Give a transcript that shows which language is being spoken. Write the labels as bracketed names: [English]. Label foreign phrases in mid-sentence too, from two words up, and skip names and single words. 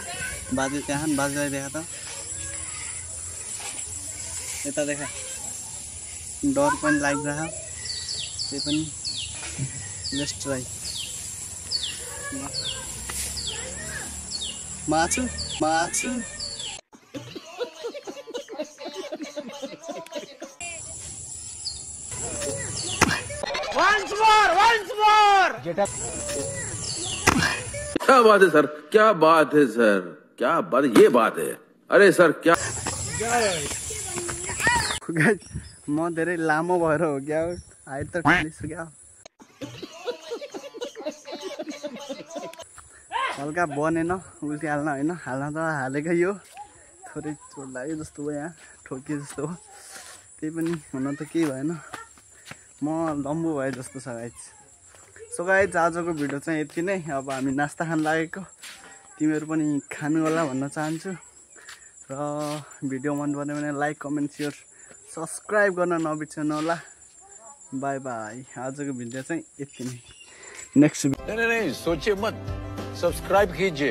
[Nepali] बाजे त्यहाँ बाजेलाई देखा त यता देखा डर पनि लागिरहेको त्यही पनि [English] Let's try [Nepali] माछु [English] Once more. Get up. [Hindi] क्या बात है सर क्या बात है सर क्या बात ये बात है। अरे सर क्या [Nepali] म धेरै लामो भएर हो क्या हाइट त ठुलिसक्यो। हल्का बनेन उल्टी हाल्न होइन हाल्न त हालेकै यो थोरै चोट लाग्यो जस्तो भयो यहाँ ठोकियो जस्तो हो त्यही पनि हुन त केही भएन म लम्बु भए जस्तो छ [English] guys so guys [Nepali] आजको भिडियो चाहिँ यति नै अब हामी नास्ता खान लागेको तिमीहरू पनि खानु होला भन्न चाहन्छु र भिडियो मन पर्यो भने [English] like comment share subscribe [Nepali] गर्न नबिर्सनु होला [English] bye bye [Nepali] आजको भिडियो चाहिँ यति नै नेक्स्ट [Hindi] नहीं सोचिए मत सब्सक्राइब कीजिए